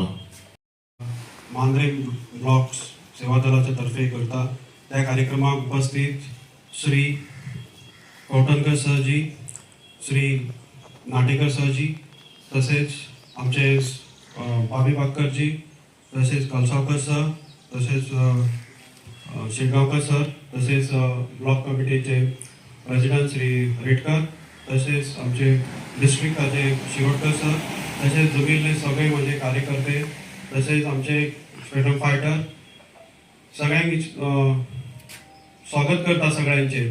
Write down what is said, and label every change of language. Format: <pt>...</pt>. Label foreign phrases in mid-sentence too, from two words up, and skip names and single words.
<kok>मांजरे ब्लॉक सेवा दलाच्या तर्फे करता त्या कार्यक्रमात उपस्थित श्री कौठणकर सरजी, श्री नाटेकर सरजी, तसेच आमचे बाबी बागकरजी, तसेच कलसावकर सर, तसेच शेगावकर सर, तसेच ब्लॉक कमिटीचे प्रेसिडेंट श्री रेडकर, तसेच आमचे डिस्ट्रिक्टाचे शिरोडकर सर, तसेच जमिल्ले सगळे म्हणजे कार्यकर्ते, तसेच आमचे</kok> <en>freedom fighter,</en> <kok>सगळ्यांनी स्वागत करता सगळ्यांचे.</kok>